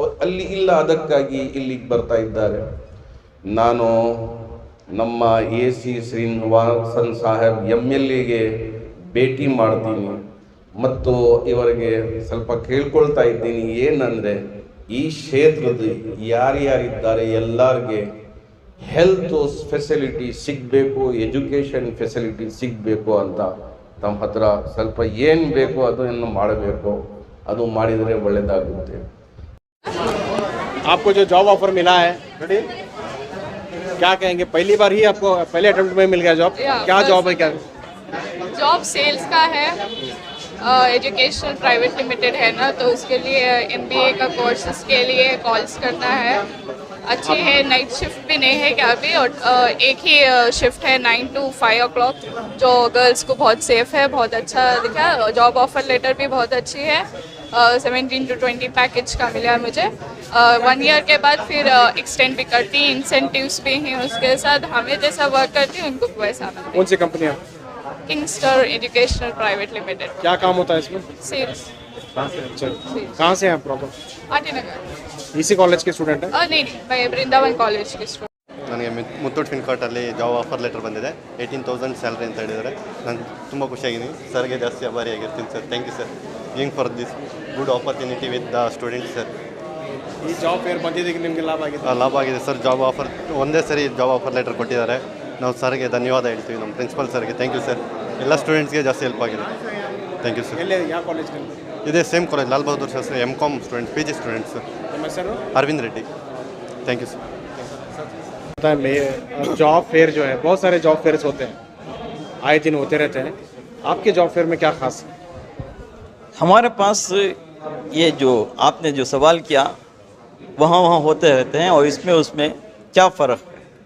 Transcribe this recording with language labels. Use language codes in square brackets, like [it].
[kn] ಅಲ್ಲಿ ಇಲ್ಲ, ಅದಕ್ಕಾಗಿ ಇಲ್ಲಿಗೆ ಬರ್ತಾ ಇದ್ದಾರೆ. ನಾನು ನಮ್ಮ AC ಶ್ರೀನಿವಾಸನ್ ಸಾಹೇಬ್ MLAಗೆ ಭೇಟಿ ಮಾಡ್ತೀನಿ ಮತ್ತು ಇವರಿಗೆ ಸ್ವಲ್ಪ ಕೇಳ್ಕೊಳ್ತಾ ಇದ್ದೀನಿ. ಏನಂದರೆ ಈ ಕ್ಷೇತ್ರದ ಯಾರ್ಯಾರಿದ್ದಾರೆ ಎಲ್ಲರಿಗೆ ಹೆಲ್ತ್ ಫೆಸಿಲಿಟಿ ಸಿಗಬೇಕು, ಎಜುಕೇಷನ್ ಫೆಸಿಲಿಟಿ ಸಿಗಬೇಕು ಅಂತ ತಮ್ಮ ಹತ್ರ ಸ್ವಲ್ಪ ಏನು ಬೇಕೋ ಅದನ್ನು ಮಾಡಬೇಕು. ಅದು ಮಾಡಿದರೆ ಒಳ್ಳೆಯದಾಗುತ್ತೆ. [hi] आपको जो जॉब ऑफर मिला है, क्या कहेंगे? पहली बार ही आपको पहले अटेम्प्ट में मिल गया जॉब? क्या जॉब है? क्या जॉब सेल्स का है, एजुकेशनल प्राइवेट लिमिटेड है ना, तो उसके लिए MBA का कोर्सेज के लिए कॉल्स करना है. अच्छी है, नाइट शिफ्ट भी नहीं है क्या अभी, और एक ही शिफ्ट है 9 to 5 o'clock, जो गर्ल्स को बहुत सेफ है, बहुत अच्छा दिखा. जॉब ऑफर लेटर भी बहुत अच्छी है. 17 to 20 पैकेज का मिला मुझे. 1 ईयर के बाद फिर एक्सटेंड भी करती, इंसेंटिव्स भी हैं उसके साथ. हमें जैसा वर्क करती है उनको वैसा मिलता है. कौन सी कंपनी है? किंगस्टर एजुकेशनल प्राइवेट लिमिटेड. क्या काम होता है इसमें? सेल्स. अच्छा, कहाँ से हैं प्रॉपर? आटी नगर. इसी कॉलेज के स्टूडेंट हैं? नहीं, मैं वृंदावन कॉलेज की स्टूडेंट. [kn] ನನಗೆ ಮುತ್ತೂಟ್ ಫಿನ್ಕಾರ್ಟಲ್ಲಿ ಜಾಬ್ ಆಫರ್ ಲೆಟರ್ ಬಂದಿದೆ. 18,000 ಸ್ಯಾಲ್ರಿ ಅಂತ ಹೇಳಿದ್ದಾರೆ. ನಾನು ತುಂಬ ಖುಷಿಯಾಗಿದ್ದೀನಿ. ಸರ್ಗೆ ಜಾಸ್ತಿ ಆಭಾರಿಯಾಗಿರ್ತೀನಿ sir. [en] Thank you sir, giving for this good opportunity with the students sir. [kn] ಈ ಜಾಬ್ ಫೇರ್ ಬಂದಿದ್ದಕ್ಕೆ ನಿಮಗೆ ಲಾಭ ಆಗಿದೆ? ಲಾಭ ಆಗಿದೆ ಸರ್. ಜಾಬ್ ಆಫರ್ ಒಂದೇ ಸರಿ ಜಾಬ್ ಆಫರ್ ಲೆಟರ್ ಕೊಟ್ಟಿದ್ದಾರೆ. ನಾವು ಸರ್ಗೆ ಧನ್ಯವಾದ ಹೇಳ್ತೀವಿ, ನಮ್ಮ ಪ್ರಿನ್ಸಿಪಲ್ ಸರ್ಗೆ. Thank you sir. ಎಲ್ಲ ಸ್ಟೂಡೆಂಟ್ಸ್ಗೆ ಜಾಸ್ತಿ ಹೆಲ್ಪ್ ಆಗಿದೆ. Thank you sir. ಎಲ್ಲಿ, ಯಾವ ಕಾಲೇಜ್ನಲ್ಲಿ? ಇದೇ same college, Lal Bahadur Shastri MCOM student, PG students. ನಿಮ್ಮ ಹೆಸರು? Arvind Reddy. Thank you sir. [hi] Job fair जो है, बहुत सारे जॉब फेयर्स होते हैं, आए दिन होते रहते हैं. आपके जॉब फेयर में क्या खास है? हमारे पास ये जो आपने जो सवाल किया वहाँ होते रहते हैं, और इसमें उसमें क्या फ़र्क है.